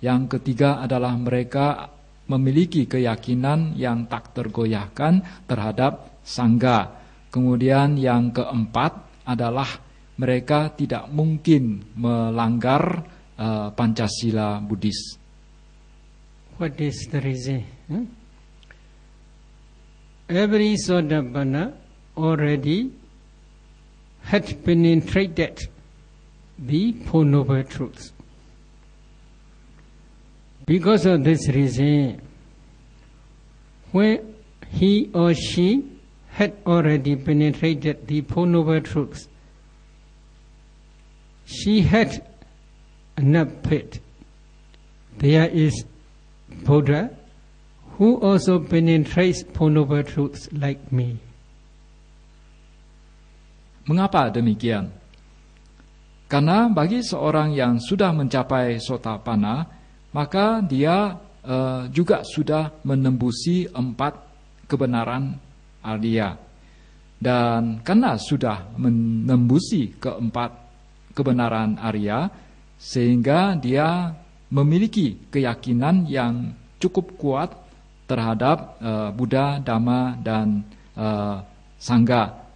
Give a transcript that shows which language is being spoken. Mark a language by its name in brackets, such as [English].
[Indonesian] Yang ketiga adalah mereka memiliki keyakinan yang tak tergoyahkan terhadap Sangha. Kemudian yang keempat adalah mereka tidak mungkin melanggar Pancasila Buddhis. [English] What is the reason? Every Sotapanna already had penetrated the Four Noble Truths. Because of this reason, when he or she had already penetrated the Four Noble Truths, she had enough faith. There is Buddha who also penetrates Four Noble Truths like me. [Indonesian] Mengapa demikian? Karena bagi seorang yang sudah mencapai sotapanna, maka dia juga sudah menembusi 4 kebenaran Arya. Dan karena sudah menembusi keempat kebenaran Arya, sehingga dia memiliki keyakinan yang cukup kuat terhadap Buddha, Dhamma, dan Sangha.